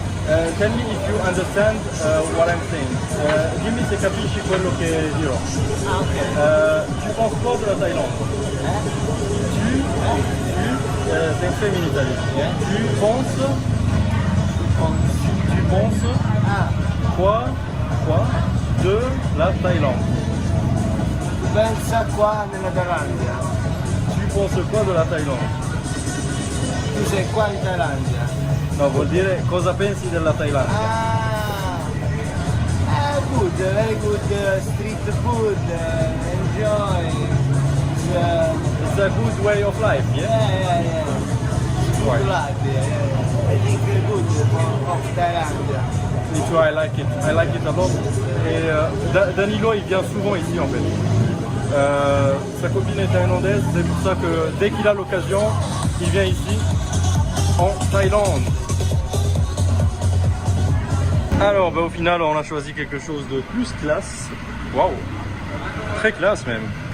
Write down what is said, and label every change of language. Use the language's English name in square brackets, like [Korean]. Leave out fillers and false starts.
[English] Tell me if you understand what I'm saying. [Italian] Dimmi se capisci quello che dirò. [French] Tu penses quoi de la Thaïlande? C'est un fait [English] in Italy. [French] Tu penses quoi de la Thaïlande? [Italian] Pensa qua nella Thailandia. [French] Tu penses quoi de la Thaïlande? [Italian] Tu sei qua in Thailandia. No, vuol dire cosa pensi della Thailandia? [English] Good, very good street food, enjoy. It's a good way of life, yeah? Yeah. Right. Good life, yeah. I think good of Thailandia. Me too, I like it a lot. [French] Et Danilo, il vient souvent ici en fait. Sa copine est thaïlandaise, c'est pour ça que dès qu'il a l'occasion, il vient ici, en Thaïlande. Alors, au final, on a choisi quelque chose de plus classe. Waouh, très classe même.